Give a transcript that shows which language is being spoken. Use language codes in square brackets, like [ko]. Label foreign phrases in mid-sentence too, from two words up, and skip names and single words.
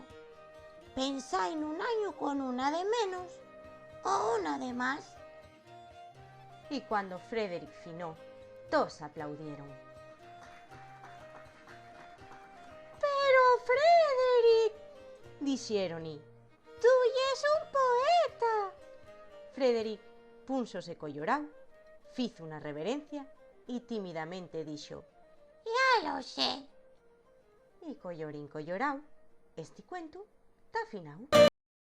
[es] Pensá en un año con una de menos o una de más. [ast] Y cuando Frederic finó, todos aplaudieron. ¡Pero Frederic!, dixeron-y. ¡Tú es un poeta! Frederic púnsose collorao, fizo una reverencia y tímidamente dixo: Ya lo sé. y collorín collorao, este cuento ta finau.